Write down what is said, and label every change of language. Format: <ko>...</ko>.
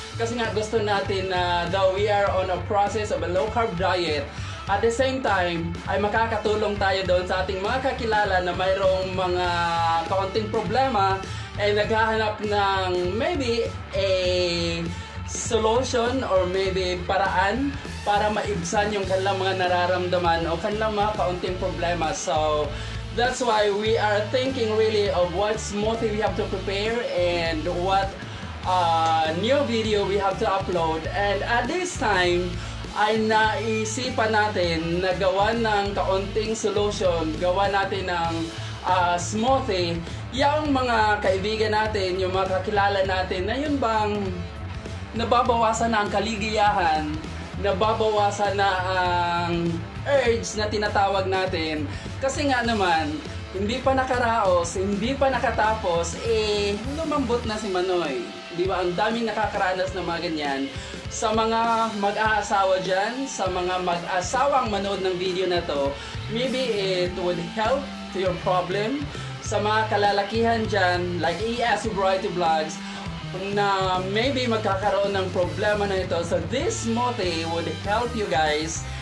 <tl>Kasi nga gusto natin na</tl> <en>though we are on a process of a low carb diet,</en> <tl>at the same time ay makakatulong tayo doon sa ating mga kakilala na mayroong mga kaunting problema ay naghahanap ng</tl> <en>maybe a solution</en> <tl>or maybe paraan para maibsan yung kanilang mga nararamdaman o kanilang mga kaunting problema.</tl> <en>So that's why we are thinking really of what smoothie we have to prepare and what new video we have to upload.</en> <tl>And at this time ay naisipan natin na gawa ng kaunting solution, gawa natin ng smoothie yung mga kaibigan natin, yung mga kakilala natin na yun bang nababawasan na ang kaligayahan, nababawasan na ang urge na tinatawag natin. Kasi nga naman, hindi pa nakaraos, hindi pa nakatapos, lumambot na si Manoy. Di ba? Ang daming nakakaranas ng mga ganyan. Sa mga mag-aasawa dyan, sa mga mag-asawang manood ng video na to,</tl> <en>maybe it would help to your problem.</en> <tl>Sa mga kalalakihan dyan, like AES Variety Vlogs, na maybe magkakaroon ng problema na ito.</tl> <en>So this smoothie would help you guys.</en>